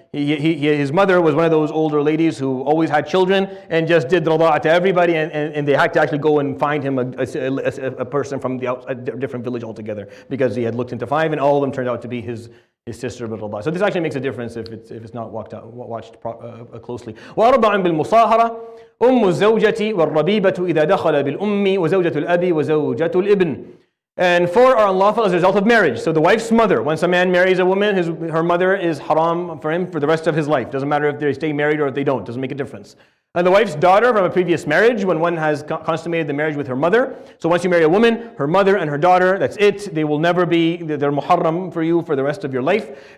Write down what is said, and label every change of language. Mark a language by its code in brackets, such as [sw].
[en] His mother was one of those older ladies who always had children and just did rada to everybody, and they had to actually go and find him a person from a different village altogether, because he had looked into 5, and all of them turned out to be his sister. So this actually makes a difference if it's not watched closely. [ar] وأربع بالمصاهرة أم الزوجة والربيبة إذا دخل بالأم وزوجة الأب وزوجة الابن. [en] And 4 are unlawful as a result of marriage. So the wife's mother, once a man marries a woman, her mother is haram for him for the rest of his life. Doesn't matter if they stay married or if they don't. Doesn't make a difference. And the wife's daughter from a previous marriage, when one has consummated the marriage with her mother. So once you marry a woman, her mother and her daughter, that's it. They will never be, they're muharram for you for the rest of your life.